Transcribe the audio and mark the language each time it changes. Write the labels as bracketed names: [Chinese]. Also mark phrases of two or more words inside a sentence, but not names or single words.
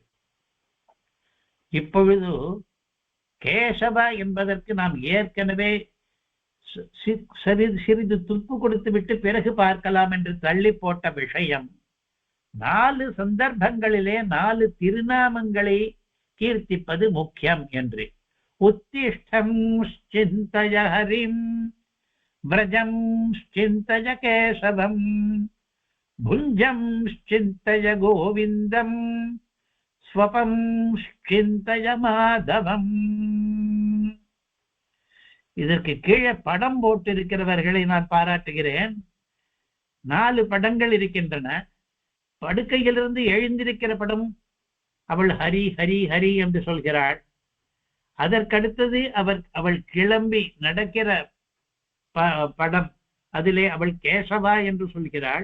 [Tamil] இப்பொழுது கேசவ என்பதற்கு நாம் ஏற்கனவே சிறிது துப்பு கொடுத்து விட்டு பிறகு பார்க்கலாம் என்று தள்ளி போட்ட விஷயம், 4 சந்தர்ப்பங்களிலே 4 திருநாமங்களை கீர்த்திப்பது முக்கியம் என்று. [Sanskrit] उत्तिष्ठं चिन्तय हरिम्, व्रजं चिन्तय केशवम्, भुञ्जं चिन्तय गोविन्दं, स्वपं चिन्तय माधवम्. [Tamil] இதற்கு கீழே படம் போட்டிருக்கிறவர்களை நான் பாராட்டுகிறேன். 4 படங்கள் இருக்கின்றன. படுக்கையிலிருந்து எழுந்திருக்கிற படம், அவள் ஹரி ஹரி ஹரி என்று சொல்கிறாள். அதற்கடுத்தது அவள் கிளம்பி நடக்கிற படம், அதிலே அவள் கேசவா என்று சொல்கிறாள்.